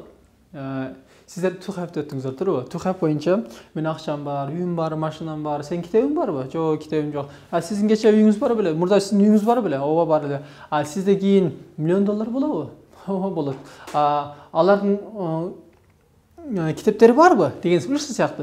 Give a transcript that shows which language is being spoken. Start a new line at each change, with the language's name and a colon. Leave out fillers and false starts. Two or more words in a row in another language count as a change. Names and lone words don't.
Kyrgyz: Сиздер
English: to have
Kyrgyz: өттүңүздөр, туурабы?
English: To have
Kyrgyz: боюнча мен акчам бар, үйүм бар, машинам бар, сен китебиң барбы? Жок, китебим жок. Сиздин кече үйүңүз бар беле? Мурда сиздин үйүңүз бар беле? Ооба, бар эле. Сизде кийин $1,000,000 болобу? Ооба, болот. Алардын китептери барбы? Деген ушул сыяктуу.